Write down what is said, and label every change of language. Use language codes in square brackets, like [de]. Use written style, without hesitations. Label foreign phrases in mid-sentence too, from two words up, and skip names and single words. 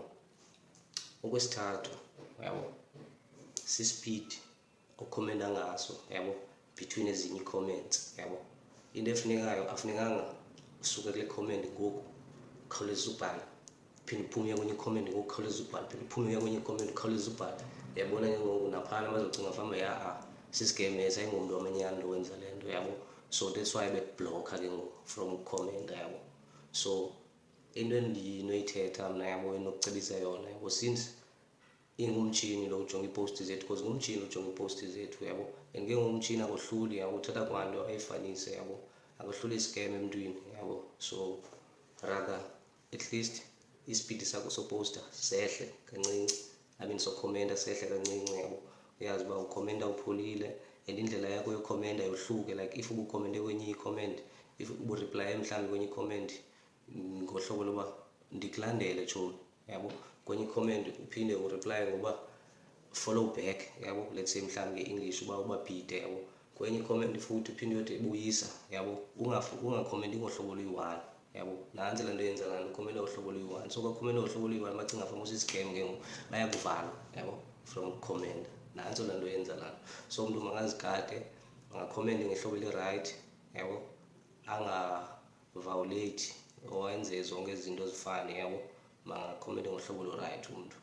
[xh] Okwesithathu yabo si-speed okhomenta ngaso yabo between ezinye i-comments yabo. Into efunekayo afunekanga usuke kule comment ngoku khawuleza ubhala, phinde uphume kwenye i-comment ngoku khawuleza ubhala, phinde uphume kwenye i-comment khawuleza ubhala, yabona ke ngoku naphana bazocinga fama ya si-scam esi, ayingomuntu wamanyani lo wenza le nto yabo. [en] So that's why [xh] bekubhlokha ke ngoku from ukukhomenta yabo. So into endinoyithetha mna yabo, enokucebisa yona yabo, since ingumtshini lo ujonga iposti zethu, because ngumtshini ujonga iposti zethu yabo, and ke ngumtshini akohluli yabo, uthatha kwanto ayifanise yabo, akohluli i-scam emntwini yabo. So rather at least ispeed sakho soposta sehle kancinci, [en] I mean [xh] sokhomenta sehle kancinci yabo, uyazi uba ukhomenta upholile, and indlela yakho yokhomenta yohluke, [en] like if [xh] ubukhomente kwenye i-comment, if ubureply mhlawumbi kwenye i-comment ngohlobo loba ndikulandele tshoni yabo, kwenye i-comment uphinde ureply ngoba [en] follow back [xh] yabo, [en] let's say [xh] mhlawumbi nge-English uba bhide yabo, kwenye i-comment futhi uphinde uyothi buyisa yabo, ungakhomenti ngohlobo oluyi-1 yabo. Nansi le nto yenza lanto, ukhomenta ngohlobo oluyi-1, so kwakhomenta ngohlobo oluyi-1 bacinga fama usi-scam ke ngoku, bayakuvala yabo from ukukhomenta. Nanso le nto yenza lanto, so umuntu makazigade, angakhomenti ngehlobo eli-right yabo, anga-violate or enze zonke izinto ezifane yabo, makakhomente ngohlobo olu-right umuntu.